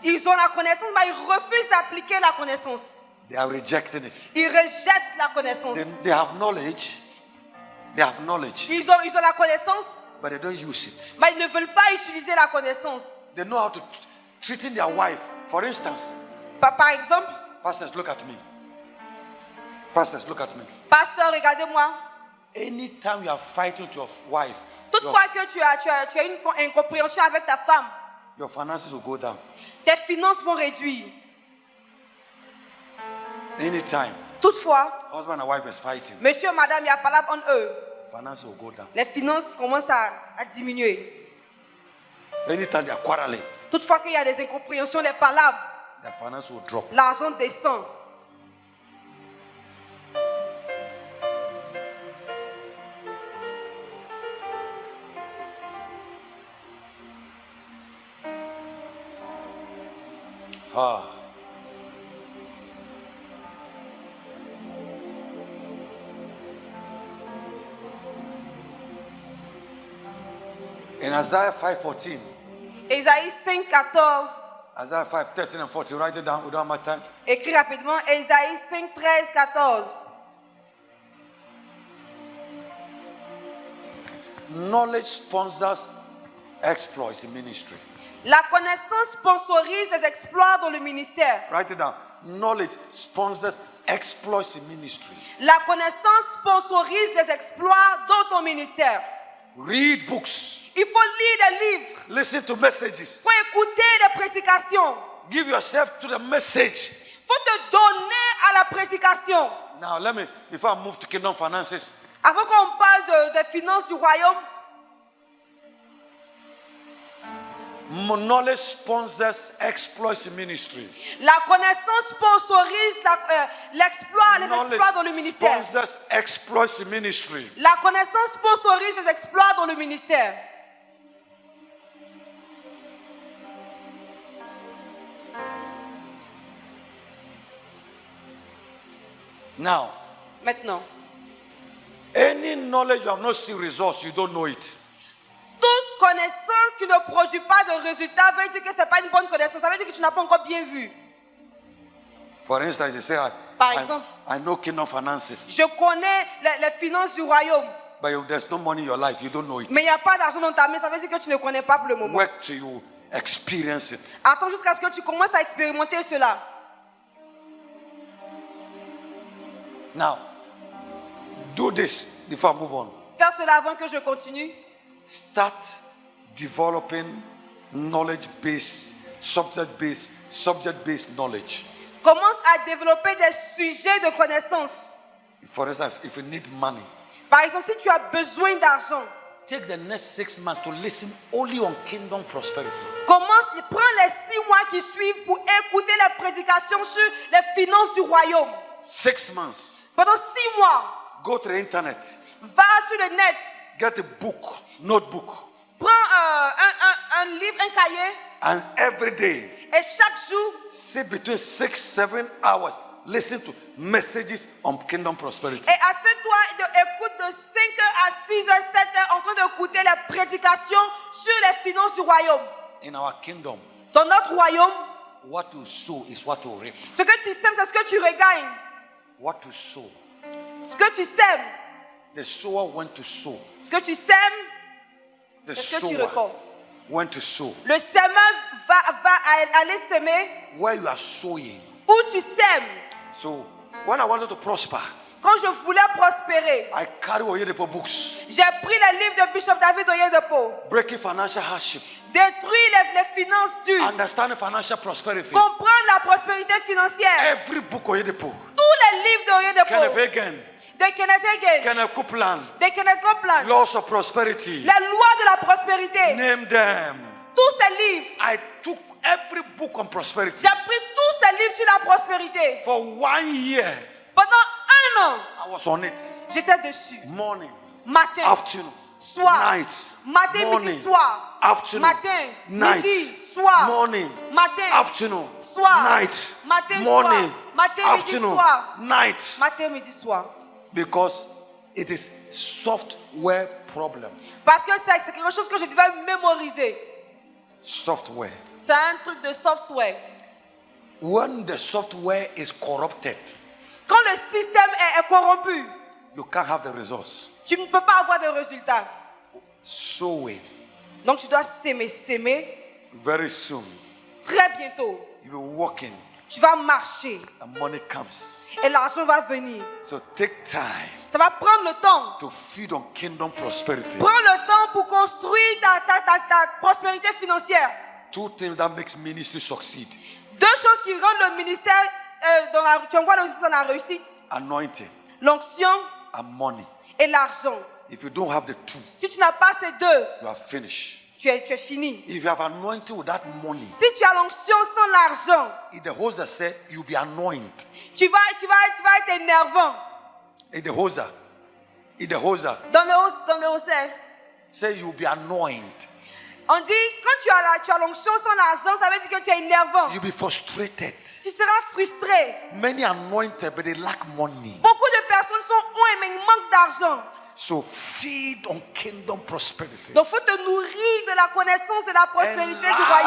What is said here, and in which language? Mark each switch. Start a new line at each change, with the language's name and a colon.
French: Ils ont la connaissance, mais ils refusent d'appliquer la connaissance.
English: They are rejecting it.
French: Ils rejettent la connaissance.
English: They have knowledge. They have knowledge,
French: Ils ont la connaissance,
English: but they don't use it.
French: mais ils ne veulent pas utiliser la connaissance.
English: They know how to treating their wife. For instance,
French: Par exemple,
English: pastors, look at me. Pastors, look at me.
French: pasteur, regardez-moi.
English: Anytime you are fighting with your wife,
French: Toutefois que tu as une incompréhension avec ta femme,
English: your finances will go down.
French: tes finances vont réduire.
English: Anytime
French: Toutefois,
English: husband and wife is fighting,
French: monsieur, madame, il y a palabre en eux.
English: finances will go down.
French: Les finances commencent à diminuer.
English: Anytime they are quarreling,
French: Toutefois qu'il y a des incompréhensions, des palabres,
English: their finance will drop.
French: l'argent descend. Ah.
English: In Isaiah 5:14,
French: Ésaïe 5, 14.
English: Isaiah 5:13 and 14, write it down. We don't have my time.
French: Écris rapidement. Ésaïe 5, 13, 14.
English: Knowledge sponsors exploits in ministry.
French: La connaissance sponsorise les exploits dans le ministère.
English: Write it down. Knowledge sponsors exploits in ministry.
French: La connaissance sponsorise les exploits dans ton ministère.
English: Read books.
French: Il faut lire des livres.
English: Listen to messages.
French: Il faut écouter des prédications.
English: Give yourself to the message.
French: Il faut te donner à la prédication.
English: Now, before I move to kingdom finances,
French: Avant qu'on parle des finances du royaume,
English: knowledge sponsors exploits in ministry.
French: la connaissance sponsorise l'exploit, les exploits dans le ministère.
English: Sponsors exploits in ministry.
French: La connaissance sponsorise les exploits dans le ministère.
English: Now,
French: Maintenant,
English: any knowledge you have not seen results, you don't know it.
French: Toute connaissance qui ne produit pas de résultats veut dire que ce n'est pas une bonne connaissance. Ça veut dire que tu n'as pas encore bien vu.
English: For instance, you say,
French: Par exemple,
English: I know kingdom finances,
French: je connais les finances du royaume,
English: but there's no money in your life. You don't know it.
French: mais il n'y a pas d'argent dans ta main. Ça veut dire que tu ne connais pas pour le moment.
English: Work till you experience it.
French: Attends jusqu'à ce que tu commences à expérimenter cela.
English: Now, do this before I move on.
French: Faire cela avant que je continue.
English: Start developing knowledge-based, subject-based knowledge.
French: Commence à développer des sujets de connaissance.
English: For instance, if you need money,
French: Par exemple, si tu as besoin d'argent,
English: take the next 6 months to listen only on kingdom prosperity.
French: prends les 6 mois qui suivent pour écouter les prédications sur les finances du royaume.
English: 6 months.
French: Pendant 6 mois,
English: Go to the internet.
French: va sur le net,
English: Get a book, notebook,
French: prends un livre, un cahier,
English: and every day
French: et chaque jour,
English: sit between 6-7 hours. Listen to messages on kingdom prosperity.
French: et assieds-toi et écoute de 5h à 6h, 7h en train d'écouter les prédications sur les finances du royaume.
English: In our kingdom,
French: Dans notre royaume,
English: what you sow is what you reap.
French: ce que tu sèmes, c'est ce que tu regagnes.
English: What you sow.
French: Ce que tu sèmes,
English: The sower went to sow.
French: ce que tu sèmes,
English: The
French: c'est ce que tu
English: sower
French: récoltes.
English: went to sow.
French: Le semeur va aller semer
English: Where you are sowing.
French: où tu sèmes.
English: So when I wanted to prosper,
French: Quand je voulais prospérer,
English: I carry Oyedepo books.
French: j'ai pris les livres de Bishop David Oyedepo.
English: Breaking financial hardship.
French: Détruire les finances dures.
English: Understanding financial prosperity.
French: Comprendre la prospérité financière.
English: Every book Oyedepo.
French: Tous les livres de
English: Kenneth
French: Oyedepo.
English: Hagin,
French: De Kenneth Hagin.
English: Kenneth Copeland,
French: De Kenneth Copeland.
English: Laws of Prosperity.
French: Les lois de la prospérité.
English: Name them.
French: Tous ces livres.
English: I took every book on prosperity.
French: J'ai pris tous ces livres sur la prospérité.
English: For 1 year,
French: Pendant 1 an,
English: I was on it.
French: j'étais dessus.
English: Morning,
French: Matin,
English: afternoon,
French: soir,
English: night,
French: matin,
English: morning,
French: midi, soir,
English: afternoon,
French: matin,
English: night,
French: midi, soir,
English: morning,
French: matin,
English: afternoon,
French: soir,
English: night,
French: matin,
English: morning,
French: soir, matin, midi,
English: afternoon,
French: soir,
English: night.
French: matin, midi, soir.
English: Because it is software problem.
French: Parce que c'est quelque chose que je devais mémoriser.
English: Software.
French: C'est un truc de software.
English: When the software is corrupted,
French: Quand le système est corrompu,
English: you can't have the results.
French: tu ne peux pas avoir de résultats.
English: Sowing.
French: Donc tu dois s'aimer.
English: Very soon,
French: Très bientôt,
English: you will be walking
French: tu vas marcher
English: and money comes.
French: et l'argent va venir.
English: So take time
French: Ça va prendre le temps.
English: to feed on kingdom prosperity.
French: Prends le temps pour construire ta prospérité financière.
English: 2 things that makes ministry succeed.
French: 2 choses qui rendent le ministère, tu envoies le ministère dans la réussite.
English: Anointing
French: L'onction
English: and money.
French: et l'argent.
English: If you don't have the two,
French: Si tu n'as pas ces deux,
English: you are finished.
French: tu es fini.
English: If you have anointing without money,
French: Si tu as l'onction sans l'argent,
English: if the hoser said you'll be anointed.
French: tu vas être énervant.
English: If the hoser
French: Dans le haussait.
English: say you'll be anointed,
French: On dit, quand tu as l'onction sans l'argent, ça veut dire que tu es énervant.
English: you'll be frustrated.
French: Tu seras frustré.
English: Many anointed, but they lack money.
French: Beaucoup de personnes sont ouées, mais ils manquent d'argent.
English: So feed on kingdom prosperity.
French: Donc, il faut te nourrir de la connaissance de la prospérité du royaume.